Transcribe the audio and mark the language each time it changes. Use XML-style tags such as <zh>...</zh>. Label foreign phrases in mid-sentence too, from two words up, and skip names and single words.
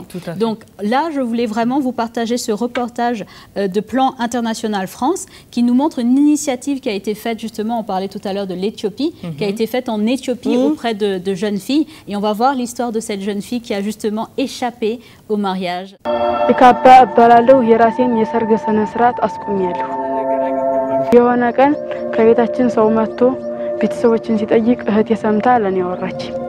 <fr>Donc là, je voulais vraiment vous partager ce reportage de Plan International France qui nous montre une initiative qui a été faite justement, on parlait tout à l'heure de l'Éthiopie, qui a été faite en Éthiopie auprès de jeunes filles. Et on va voir l'histoire de cette jeune fille qui a justement échappé au mariage.</fr> <am>የሆነ ቀን ከቤታችን ሰው መጥቶ ቤተሰቦችን ሲጠይቅ እህቴ ሰምታ ለኔ አወራች።</am>